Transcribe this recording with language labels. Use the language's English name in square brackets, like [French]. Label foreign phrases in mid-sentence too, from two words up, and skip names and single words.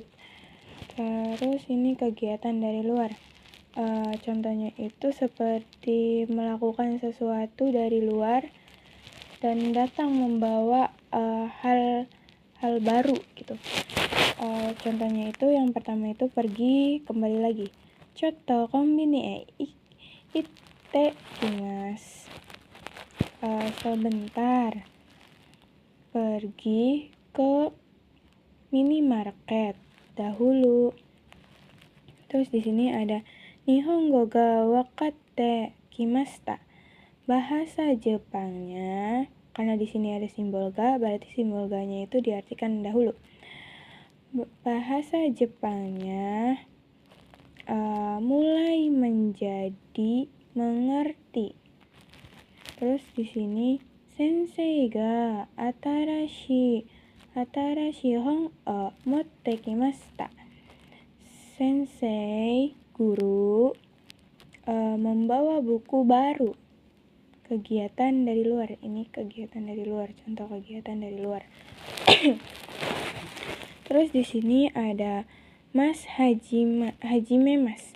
[Indonesian] Terus ini kegiatan dari luar. Contohnya itu seperti melakukan sesuatu dari luar dan datang membawa hal baru gitu. Contohnya itu yang pertama itu pergi kembali lagi. [Japanese] ちょっとコンビニ行ってきます. [Indonesian] Sebentar pergi ke minimarket dahulu. Terus di sini ada [Japanese] 日本語が分かってきました. [Indonesian] Bahasa Jepangnya, karena di sini ada simbol ga, berarti simbol ga-nya itu diartikan dahulu. Bahasa Jepangnya mulai menjadi mengerti. Terus di sini [Japanese] 先生が新しい本を持ってきました. [Indonesian] Sensei, guru, membawa buku baru. Kegiatan dari luar. Ini kegiatan dari luar, contoh kegiatan dari luar. Terus di sini ada [Japanese] ます始めます.